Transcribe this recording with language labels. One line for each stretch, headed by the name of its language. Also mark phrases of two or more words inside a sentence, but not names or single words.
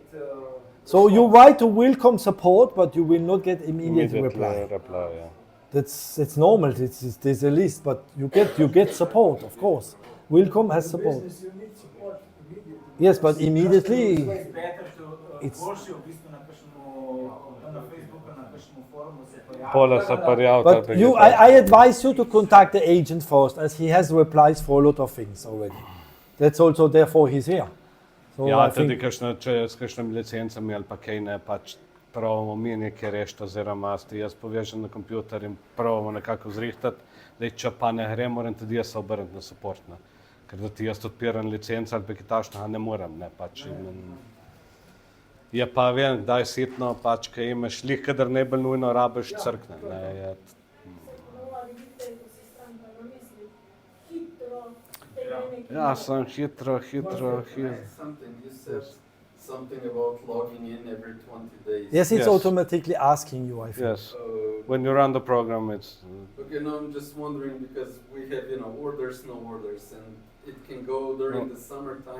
English: so you write to Wilcom support, but you will not get immediate reply. Yeah. That's normal. There's a list, but you get support, of course. Wilcom has support. business, you need support immediately. Yes, but immediately. It's better to It's-
Slovenian: boljše v bistvu na na Facebooku, na kakšnem forumu se pojavi. Pole se parjavta.
English: But I advise you to contact the agent first, as he has replies for a lot of things already. That's also therefore he's here. So
Slovenian: Ja,
English: I
Slovenian: tudi
English: think,
Slovenian: če s kakšnimi licencami ali pa kaj ne, pač pravimo mi nekaj rešiti, oziroma jaz povežem na kompjuter in pravimo nekako zrihtati, da če pa ne gre, moram tudi jaz se obrniti na support. Ne. Ker da ti jaz odpiram licenco ali pa kaj takšnega ne morem. Ne, pač, je pa vem, kdaj sitno, pač, kaj imaš, lih, kadar najbolj nujno rabiš, crkne. Ne, je, ja, sem hitro.
English: Something you said something about logging in every 20 days. yes, it's Yes. automatically asking you, I think. Yes. When you run the program, it's Okay, no, I'm just wondering because we have, orders, no orders, and it can go during the summertime.